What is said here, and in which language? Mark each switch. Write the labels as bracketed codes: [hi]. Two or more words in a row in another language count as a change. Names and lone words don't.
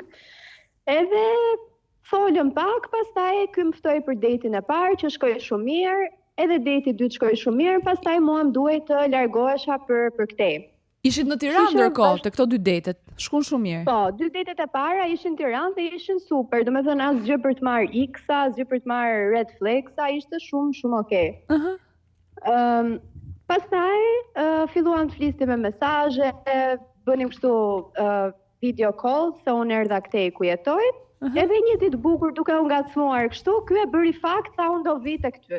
[sq] Edhe folëm pak, pastaj ky më ftoi për datein e parë që shkoi shumë mirë, edhe date i dytë shkoi shumë mirë, pastaj mua më duhej të largohesha për këtej. Ishit në Tiranë Isha ndërkohë, bash- të këto dy datet. Shkon shumë mirë. Po, dy datet e para ishin në Tiranë dhe ishin super, domethënë asgjë për të marrë X-a, asgjë për të marrë [en] red flags- [sq] a, ishte shumë okay. Aha. Pastaj filluam të flisnim me mesazhe, bënim kështu [en] video call [sq] se unë erdha këtej ku jetoj. Edhe një ditë bukur duke u ngacmuar kështu, ky e bëri fakt sa unë do vi tek ty.